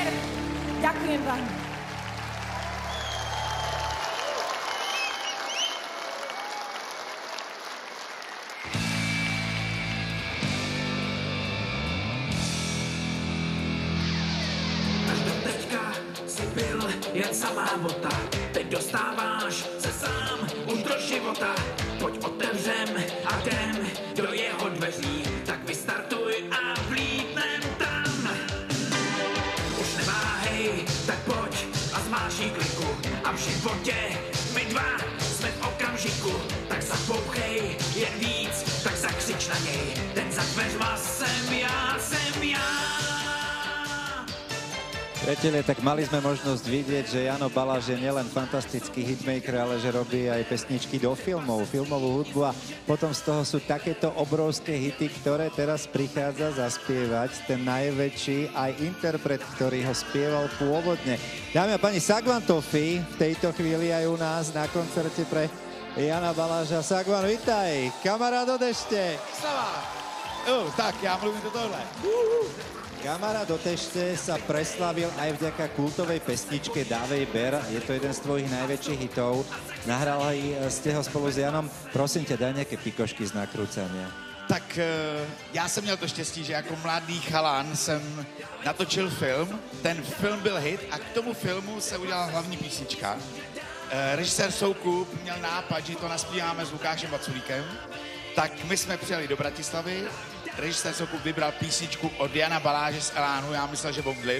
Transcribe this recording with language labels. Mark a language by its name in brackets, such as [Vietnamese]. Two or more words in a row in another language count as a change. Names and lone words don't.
[Slovak] Ďakujem vám. [Czech] Až do teďka si byl jen samá bota, teď dostáváš se sám už do života. Pojď otevřem a jdem do jeho dveří, tak vystartuj a vlítnem tam. Už neváhej, tak pojď a zmáčkni kliku, a v životě my dva jsme v okamžiku, tak zapouchej jen víc, tak zakřič na něj, ten za dveřma jsem já, jsem já. [Slovak] Priatelia, tak mali sme možnosť vidieť, že Jano Baláž je nielen fantastický hitmaker, ale že robí aj pesničky do filmov, filmovú hudbu a potom z toho sú takéto obrovské hity, ktoré teraz prichádza zaspievať ten najväčší aj interpret, ktorý ho spieval pôvodne. Dámy a pani, Sagvan Tofi v tejto chvíli aj u nás na koncerte pre Jana Baláža. Sagvan, vitaj, kamarád od ešte. Stava. [Czech] Tak, já mluvím do tohle. [Slovak] Kamarád do Tešte sa preslavil aj vďaka kultovej pesničke Dávej ber. Je to jeden z tvojich najväčších hitov. Nahrali ste ho spolu s Janom. Prosím ťa, daj nejaké pikošky z nakrúcania. [Czech] Tak já jsem měl to štěstí, že jako mladý chalán jsem natočil film. Ten film byl hit a k tomu filmu se udělala hlavní písnička. Režisér Soukup měl nápad, že to naspíváme s Lukášem Vaculíkem. Tak my jsme přijeli do Bratislavy. Režisér Soukup vybral písničku od Jana Baláže z Elánu, já myslel, že bomdlim.